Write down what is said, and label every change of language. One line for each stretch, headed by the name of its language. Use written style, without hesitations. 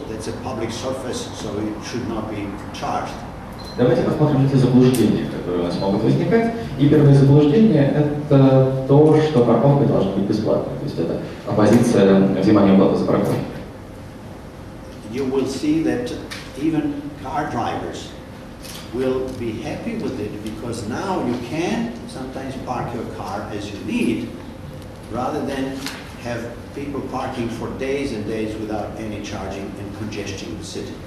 English: That's a public surface, so it should not be charged.
Russian: Давайте посмотрим эти заблуждения, которые у нас могут возникать. И первое заблуждение – это то, что парковка должна быть бесплатной. То есть это оппозиция взимания платы за парковку.
English: You will see that even car drivers will be happy with it because now you can sometimes park your car as you need, rather than have people parking for days and days without any charging and congesting the city.